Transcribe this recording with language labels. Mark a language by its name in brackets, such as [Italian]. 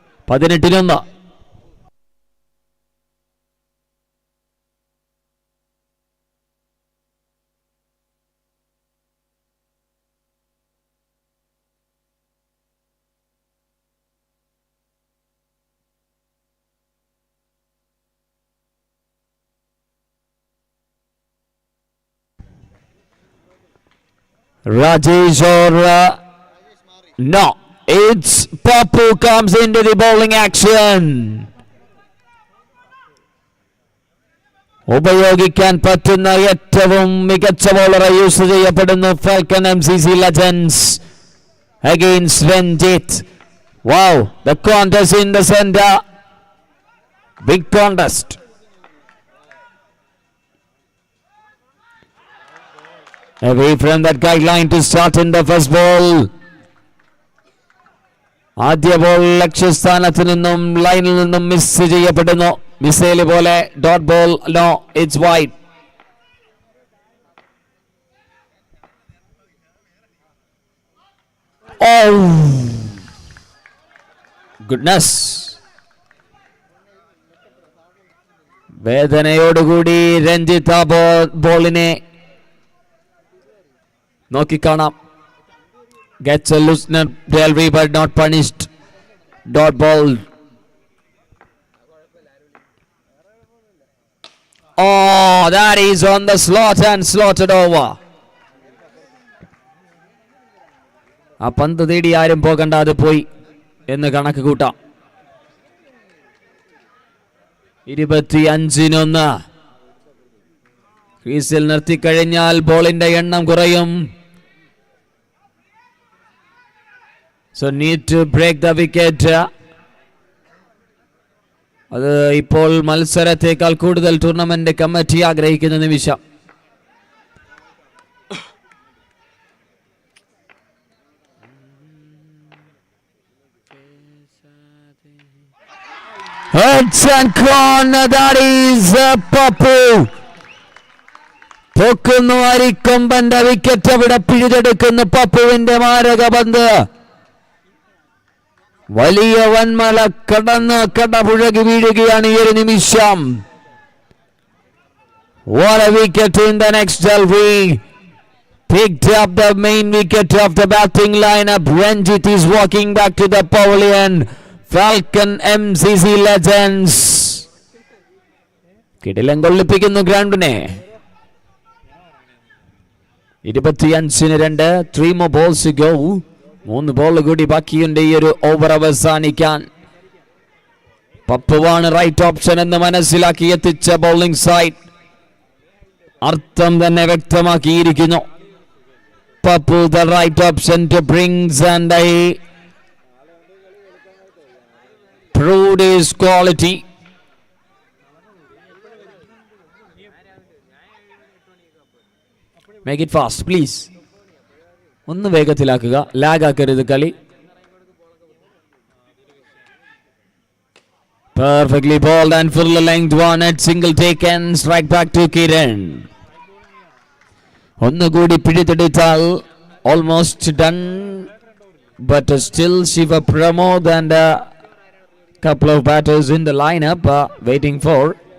[English] 18 Rajesh or no, it's Papu comes into the bowling action. [Malayalam] ഉപയോഗിക്കാൻ പറ്റുന്ന ഏറ്റവും മികച്ച ബോളറെ യൂസ് ചെയ്യപ്പെടുന്നു falcon MCC Legends against Ranjit. [English] Wow, the contest in the center. Big contest. Away from that guideline to start in the first ball. [Malayalam] ആദ്യ ball ലക്ഷ്യസ്ഥാനത്ത് നിന്നും ലൈനിൽ നിന്നും മിസ് ചെയ്യപ്പെടുന്നു. മിസൈൽ പോലെ dot ball. [English] No, it's wide. Goodness. [Malayalam] വേദനയോടുകൂടി Ranjith ആ ബോളിനെ നോക്കിക്കാണാം. [English] Gets a loosener delivery but not punished. Dot ball. Oh, that is on the slot and slotted over. [Malayalam] ആ പന്ത് തേടി ആരും പോകണ്ട, അത് പോയി എന്ന് കണക്ക് കൂട്ടാം. 25-1. ക്രീസിൽ നിർത്തിക്കഴിഞ്ഞാൽ ബോളിന്റെ എണ്ണം കുറയും. [English] So need to break the wicket. [Malayalam] അത് ഇപ്പോൾ മത്സരത്തെക്കാൾ കൂടുതൽ ടൂർണമെന്റ് കമ്മിറ്റി ആഗ്രഹിക്കുന്ന നിമിഷം. Papu പൊക്കുന്നു അരിക്കൊമ്പന്റെ വിക്കറ്റ് അവിടെ പിഴുതെടുക്കുന്നു. പപ്പുവിന്റെ മാരക പന്ത് വലിയ വൻമല കടന്ന് കടപുഴകി വീഴുകയാണ് ഈ ഒരു നിമിഷം. [English] What a wicket in the next delivery. Picked up the main wicket of the batting lineup. Ranjit is walking back to the pavilion. Falcon MCC Legends. [Malayalam] കിടിലം കൊള്ളിപ്പിക്കുന്നു ഗ്രൗണ്ടിനെ. [English] 25-2. 3 more balls to go. [Malayalam] 3 ball കൂടി ബാക്കിയുണ്ട് ഈ ഒരു over അവസാനിക്കാൻ. പപ്പുവാണ് right option എന്ന് മനസ്സിലാക്കി എത്തിച്ച bowling side. അർത്ഥം തന്നെ വ്യക്തമാക്കിയിരിക്കുന്നു. [English] Papu the right option to brings and I proved his quality. Make it fast please. [Malayalam] ഒന്ന് വേഗത്തിലാക്കുക, ലാഗ് ആക്കരുത് കളി. [English] Perfectly bowled and full length one at single take and strike back to Kiran. [Malayalam] ഒന്നുകൂടി പിടിതെടുത്താൽ [English] Almost done, but still Shiva Pramod and a couple of batters in the lineup waiting for.